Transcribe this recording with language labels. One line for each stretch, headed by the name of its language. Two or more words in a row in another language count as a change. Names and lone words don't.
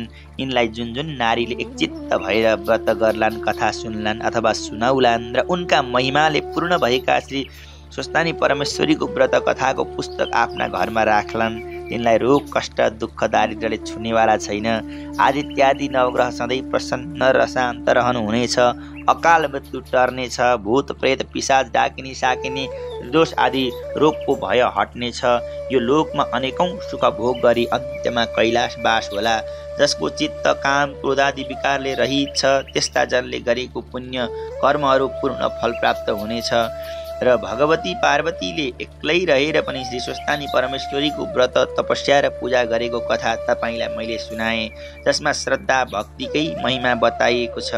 Nepali: यिनलाई जुन जुन नारीले एकचित्त भएर व्रत गर्लान्, कथा सुन्लान् अथवा सुनाउलान् र उनका महिमाले पूर्ण भएका श्री स्वस्तानी परमेश्वरीको व्रत कथाको पुस्तक आफ्ना घरमा राख्लान्, तिनलाई रोग कष्ट दुःख दारिद्र्यले छुनेवाला छैन। आदित्यादि नवग्रह सधैँ प्रसन्न र शान्त रहनुहुनेछ। अकाल मृत्यु टर्नेछ। भूत प्रेत पिशाच डाकिनी साकिनी दोष आदि रोगको भय हट्नेछ। यो लोकमा अनेकौं सुख भोग गरी अन्त्यमा कैलाश बास होला। जसको चित्त काम क्रोधादि विकारले रहित छ, त्यस्ता जनले गरेको पुण्य कर्महरू पूर्ण फल प्राप्त हुनेछ। र भगवती पार्वतीले एक्लै रहेर पनि श्री स्वस्तानी परमेश्वरीको व्रत तपस्या र पूजा गरेको कथा तपाईँलाई मैले सुनाएँ, जसमा श्रद्धा भक्तिकै महिमा बताइएको छ।